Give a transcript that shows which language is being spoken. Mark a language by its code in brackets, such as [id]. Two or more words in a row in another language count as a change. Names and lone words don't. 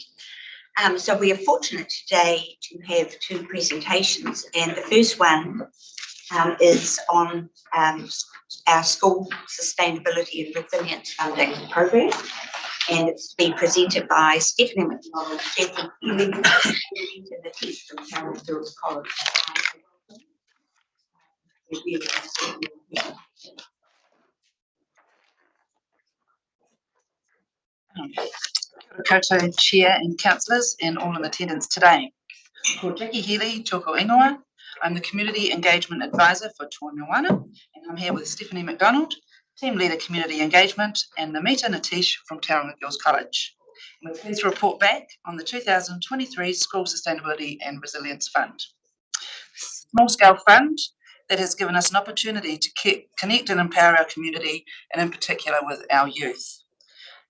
[en] So we are fortunate today to have 2 presentations, and the first one is on our school sustainability and resilience funding program, and it's been presented by Stephanie McDonald, Stephanie Healy, and the team from Carroll Girls College. [mi] Kia ora koutou [en] Chair and Councillors and all in attendance today. [mi] Ko Jackie Healy, tōko ingoa. [en] I'm the Community Engagement Advisor for Toi Moana, and I'm here with Stephanie McDonald, Team Leader Community Engagement, and Namita Natish from Tauranga Girls College. And we're pleased to report back on the 2023 School Sustainability and Resilience Fund. Small scale fund that has given us an opportunity to connect and empower our community, and in particular with our youth.